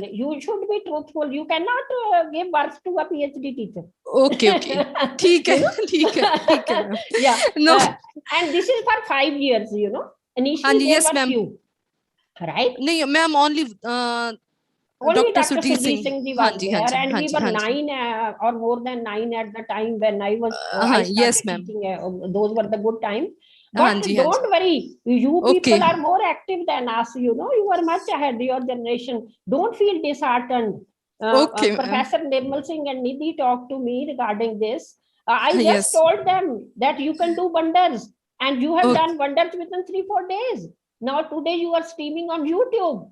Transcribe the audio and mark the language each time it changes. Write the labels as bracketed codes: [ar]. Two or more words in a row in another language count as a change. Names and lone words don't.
[en] You should be truthful. You cannot give birth to a PhD teacher. Okay. Okay. Yeah. No. And this is for 5 years, you know. Initially, yes, ma'am. Right? No, ma'am, only Only Dr. Dr. Sudhi Singh ji [hi] हाँ [en] was [hi] जी, [en] there, [hi] हाँ जी, [en] and [hi] हाँ [en] we [hi] जी, [en] were [hi] हाँ जी. [en] 9 or more than 9 at the time when I was I started Yes, ma'am. teaching. Those were the good time. [hi] हाँ [en] But [hi] जी, हाँ [en] don't [hi] जी. [en] worry, you Okay. people are more active than us. You know, you are much ahead. Your generation. Don't feel disheartened. Okay, ma'am. Professor Nirmal Singh and Nidhi talked to me regarding this. I just Yes. told them that you can do wonders, and you have Okay. done wonders within 3-4 days. Now today you are streaming on YouTube.